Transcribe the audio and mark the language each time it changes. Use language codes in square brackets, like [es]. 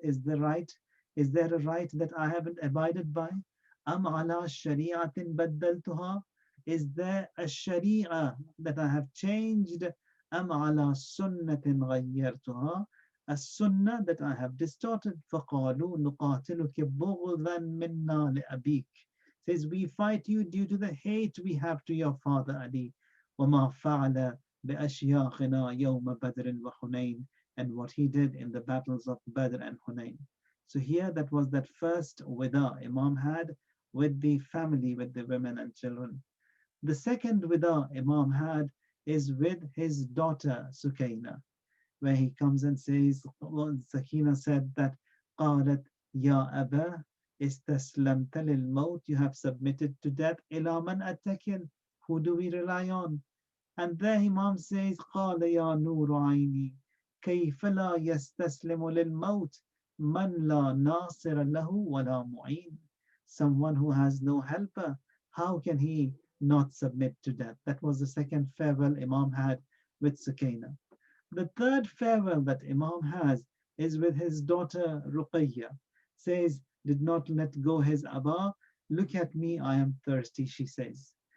[en] Is there a right that I haven't abided by? [ar] أم على شريعة بدلتها. [en] Is there a sharia that I have changed? [ar] أم على سنة غيرتها. [en] A sunnah that I have distorted. [ar] فقالوا نقاتلك بغضا منا لأبيك. [en] Says, we fight you due to the hate we have to your father Ali. [ar] وما فعل بأشياخنا يوم بدر وحنين. [en] And what he did in the battles of Badr and Hunain. So here, that was that first wida Imam had with the family, with the women and children. The second wida Imam had is with his daughter Sukaina, where he comes and says, well, Sakina said that, [ar] قالت يا أبا استسلمت للموت. [en] You have submitted to death. [ar] إلى من أتكل. [en] Who do we rely on? And there Imam says, [ar] قال يا نور عيني كيف لا يستسلم للموت من لا ناصر له ولا معين. [en] Someone who has no helper, how can he not submit to death? That was the second farewell Imam had with Sukaina. The third farewell that Imam has is with his daughter Ruqayya. Says, did not let go his Abba. Look at me, I am thirsty, she says.